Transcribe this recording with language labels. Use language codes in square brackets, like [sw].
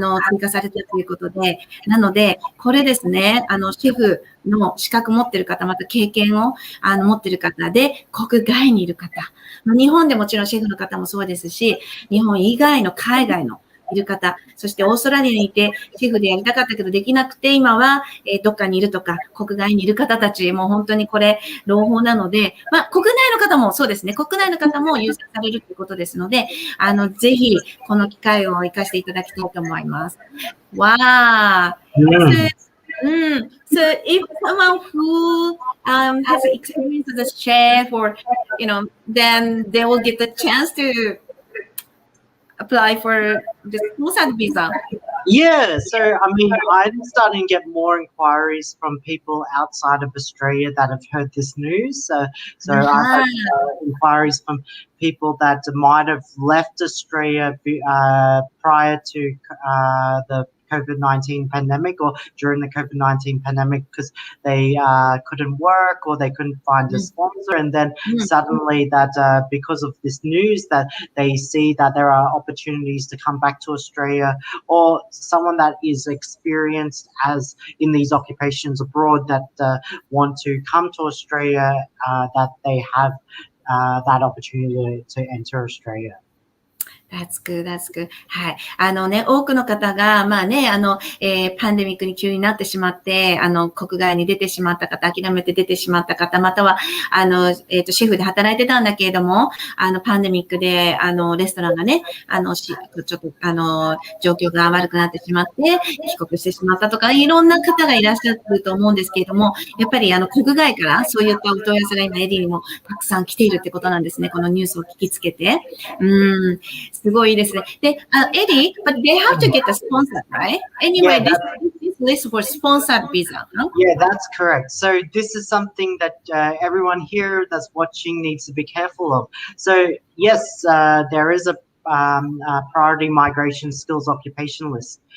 [ja] 追加されたということで、なので、これですね、シェフの資格持ってる方、また経験を持ってる方で、国外にいる方、日本でもちろんシェフの方もそうですし、日本以外の海外のいる方、そしてオーストラリアにいてシェフでやりたかったけどできなくて、今はどっかにいるとか、国外にいる方たち、もう本当にこれ、朗報なので、国内の方もそうですね、国内の方も優先されるということですので、ぜひ、この機会を生かしていただきたいと思います。 [en] Wow! So if someone who has experience as a chef or, then they will get the chance to apply for the sponsor visa. Yeah, so I'm starting to get more inquiries from people outside of Australia that have heard this news. So I've had inquiries from people that might have left Australia prior to the COVID-19 pandemic or during the COVID-19 pandemic because they couldn't work or they couldn't find a sponsor, and then suddenly that because of this news that they see that there are opportunities to come back to Australia, or someone that is experienced as in these occupations abroad that want to come to Australia, that they have that opportunity to enter Australia.That's good, that's good. [ja] はい。多くの方が、パンデミックに急になってしまって、国外に出てしまった方、諦めて出てしまった方、または、シェフで働いてたんだけれども、パンデミックで、レストランがね、ちょっと、状況が悪くなってしまって、帰国してしまったとか、いろんな方がいらっしゃると思うんですけれども、やっぱり、国外からそういったお問い合わせが今、エディにもたくさん来ているってことなんですね。このニュースを聞きつけて。すごいですね。で、エディ、 [en] but they have to get a sponsor, right? Anyway, this list for sponsored visa, huh? Yeah, that's correct. So this is something that everyone here that's watching needs to be careful of. So yes, there is a priority migration skills occupation list.